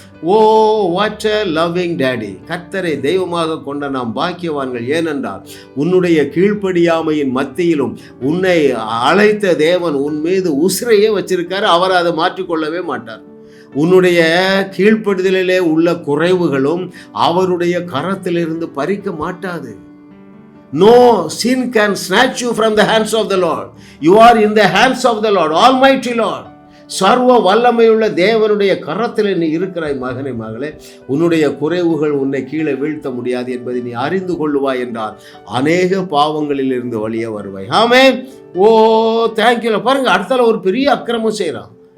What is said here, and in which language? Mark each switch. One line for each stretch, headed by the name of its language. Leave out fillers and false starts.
English: Oh, what a loving daddy.
Tamil: கர்த்தரை தெய்வமாக கொண்ட நாம் பாக்கியவான்கள். ஏனென்றால் உன்னுடைய கீழ்ப்படியாமையின் மத்தியிலும் உன்னை அழைத்த தேவன் உன் மீது உசிரையே வச்சிருக்காரு. அவர் அதை மாற்றிக்கொள்ளவே மாட்டார். உன்னுடைய கீழ்ப்படுதலிலே உள்ள குறைவுகளும் அவருடைய கரத்திலிருந்து பறிக்க மாட்டாது.
English: No sin can snatch you from the hands of the Lord. You are in the hands of the Lord, Almighty Lord.
Tamil: சர்வ வல்லமையுள்ள தேவனுடைய கரத்தில் நீ இருக்கிறாய். மகனே, மகளே, உன்னுடைய குறைவுகள் உன்னை கீழே வீழ்த்த முடியாது என்பதை நீ அறிந்து கொள்ளுவாய் என்றால் அநேக பாவங்களில் இருந்து வழியே வருவாய். ஆமென்.
English: ஓ, தேங்க்யூ.
Tamil: பாருங்க, அடுத்தால ஒரு பெரிய அக்கிரமம் செய்யறான்.